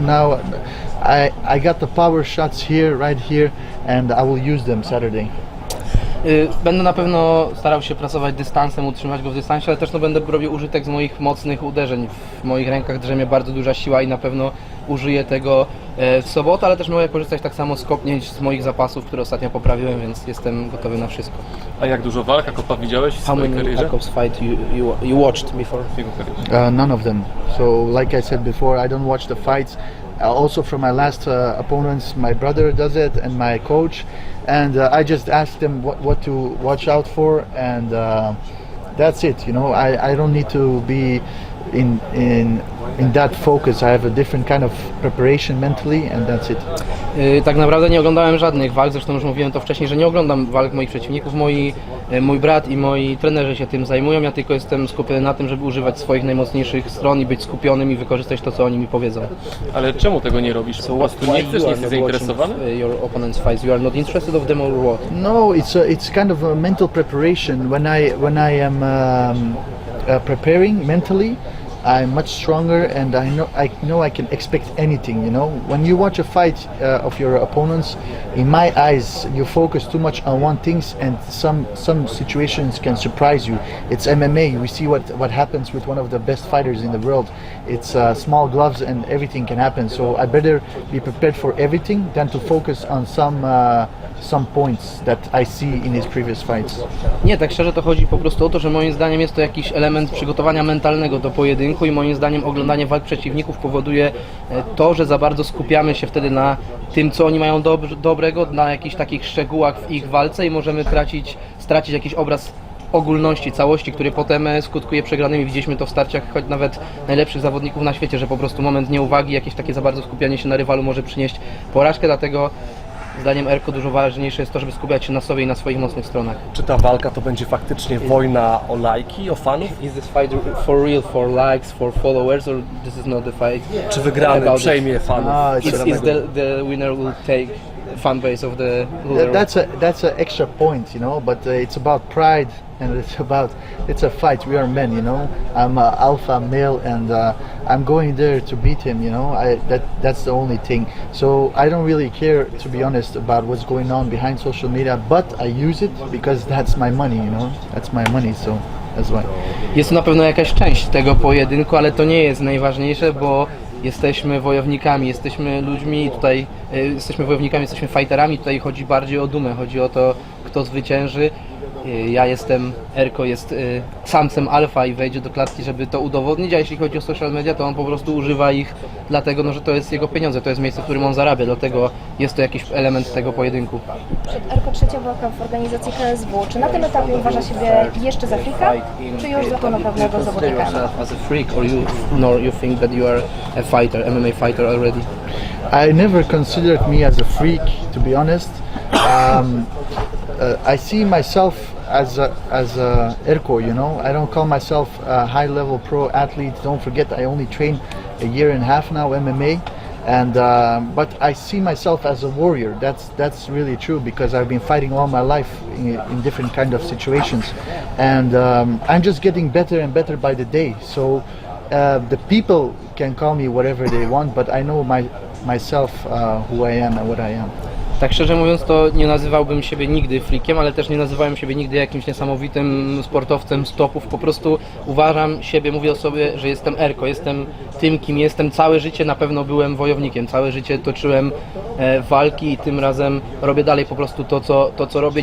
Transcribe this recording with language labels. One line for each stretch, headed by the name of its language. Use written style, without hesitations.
English: Now I got the power shots here, right here, and I will use them Saturday.
Polish: Będę na pewno starał się pracować dystansem, utrzymać go w dystansie, ale też będę robił użytek z moich mocnych uderzeń. W moich rękach drzemie bardzo duża siła i na pewno użyję tego w sobotę, ale też mogę korzystać tak samo z kopnięć z moich zapasów, które ostatnio poprawiłem, więc jestem gotowy na wszystko. A jak dużo walk Akopa widziałeś w swojej karierze?
English: How many Akop's fight you watched before? None of them. So like I said before, I don't watch the fights. Also from my last opponents, my brother does it and my coach, and I just ask them what to watch out for, and that's it. You know, I don't need to be in that focus. I have a different kind of preparation mentally, and that's it.
Polish: Tak naprawdę nie oglądałem żadnych walk, zresztą już mówiłem to wcześniej, że nie oglądam walk moich przeciwników. Mój brat i moi trenerzy się tym zajmują, ja tylko jestem skupiony na tym, żeby używać swoich najmocniejszych stron i być skupionym i wykorzystać to, co oni mi powiedzą. Ale czemu tego nie robisz? Po prostu nie jesteś zainteresowany?
English: Your opponent's fights, you are not interested of them or what? No, it's kind of a mental preparation. When I am preparing mentally, I'm much stronger, and I know I can expect anything. You know, when you watch a fight of your opponents, in my eyes, you focus too much on one things, and some situations can surprise you. It's MMA. We see what happens with one of the best fighters in the world. It's small gloves, and everything can happen. So I better be prepared for everything than to focus on some points that I see in his previous fights.
Polish: Nie, tak szczerze to chodzi po prostu o to, że moim zdaniem jest to jakiś element przygotowania mentalnego do pojedynku i moim zdaniem oglądanie walk przeciwników powoduje to, że za bardzo skupiamy się wtedy na tym, co oni mają dobrego, na jakichś takich szczegółach w ich walce i możemy stracić jakiś obraz ogólności, całości, który potem skutkuje przegranymi. Widzieliśmy to w starciach choć nawet najlepszych zawodników na świecie, że po prostu moment nieuwagi, jakieś takie za bardzo skupianie się na rywalu może przynieść porażkę, dlatego zdaniem Erko dużo ważniejsze jest to, żeby skupiać się na sobie i na swoich mocnych stronach. Czy ta walka to będzie faktycznie wojna o lajki, o fanów?
English: Is this fight for real, for likes, for followers, or this is not the fight?
Polish: Czy wygrany przejmie fanów?
English: Is the winner will take fan base of the loser? That's an extra point, you know. But it's about pride, and it's a fight. We are men, you know. I'm an alpha male, and I'm going there to beat him, you know. That's the only thing. So I don't really care, to be honest, about what's going on behind social media. But I use it because that's my money, you know. That's my money, so that's why.
Polish: Jest to na pewno jakaś część tego pojedynku, ale to nie jest najważniejsze, bo jesteśmy wojownikami, jesteśmy ludźmi, tutaj jesteśmy wojownikami, jesteśmy fighterami, tutaj chodzi bardziej o dumę, chodzi o to, kto zwycięży. Ja jestem, Erko jest samcem alfa i wejdzie do klatki, żeby to udowodnić, a jeśli chodzi o social media, to on po prostu używa ich dlatego, że to jest jego pieniądze, to jest miejsce, w którym on zarabia, dlatego jest to jakiś element tego pojedynku. Erko, trzecia walka w organizacji KSW. Czy na tym etapie uważa siebie jeszcze za freaka, czy już za pełnoprawnego zawodnika?
English: As a freak, or you think that you are a fighter, MMA fighter already? I never considered me as a freak, to be honest. I see myself as a Erko, you know. I don't call myself a high-level pro athlete. Don't forget, I only train a year and a half now MMA. And but I see myself as a warrior. That's really true because I've been fighting all my life in different kind of situations, and I'm just getting better and better by the day. So the people can call me whatever they want, but I know myself who I am and what I am.
Polish: Tak szczerze mówiąc, to nie nazywałbym siebie nigdy freakiem, ale też nie nazywałem siebie nigdy jakimś niesamowitym sportowcem z topów. Po prostu uważam siebie, mówię o sobie, że jestem Erko, jestem tym, kim jestem. Całe życie na pewno byłem wojownikiem, całe życie toczyłem walki i tym razem robię dalej po prostu to, co robię.